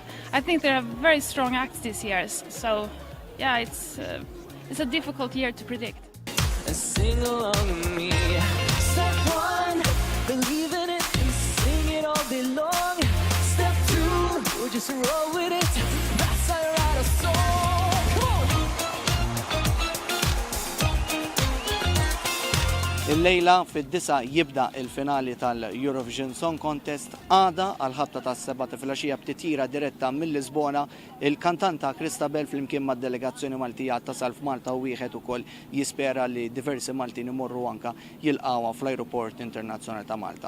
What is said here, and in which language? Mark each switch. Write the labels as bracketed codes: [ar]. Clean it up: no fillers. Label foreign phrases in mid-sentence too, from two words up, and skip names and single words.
[en] I think there are very strong acts this year, so yeah, it's a difficult year to predict. Sing along with me. Step one, believe in it and sing it all day long. Step two, we'll just roll with it. That's how you write a song. Come on. [mt] Illejla fid-9 jibda il-finali tal-Eurovision Song Contest. Għada għal-ħabta tas-7 ta' filgħaxija b'titjira diretta mill-Lisbona. Il-kantanta Christabel flimkien mad-delegazzjoni Maltija tasal f'Malta u wieħed ukoll jispera li diversi Maltin imorru anka jilqgħuha fl-Ajruport Internazzjonali ta' Malta.